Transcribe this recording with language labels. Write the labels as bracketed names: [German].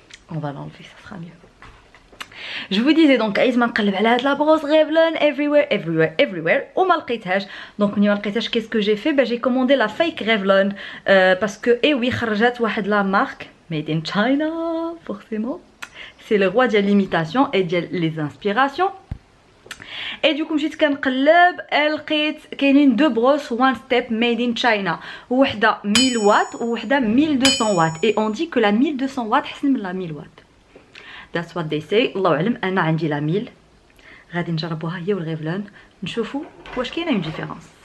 [French] On va l'enlever, ça sera mieux. Je vous disais donc [Arabic] عايزة نقلب على هاد [French] la brosse Revlon everywhere [Arabic] وما لقيتهاش. [French] Donc [Arabic] ملي ما لقيتهاش [French] qu'est-ce que j'ai fait? Ben j'ai commandé la fake Revlon parce que oui [Arabic] خرجت واحد [French] la marque [English] made in China [French] forcément. C'est le roi de l'imitation et de les inspirations. Et du coup [Arabic] مشيت كنقلب لقيت كاينين دو بروس [English] one step made in China, [Arabic] وحده 1000 واط وحده 1200 واط. [French] Et on dit que la 1200 واط [Arabic] حسن من [French] la 1000 واط. [English] That's what they say. [Arabic] الله اعلم. انا عندي la 1000 غادي نجربوها هي والغيفلون نشوفوا واش كاينه [French] une différence.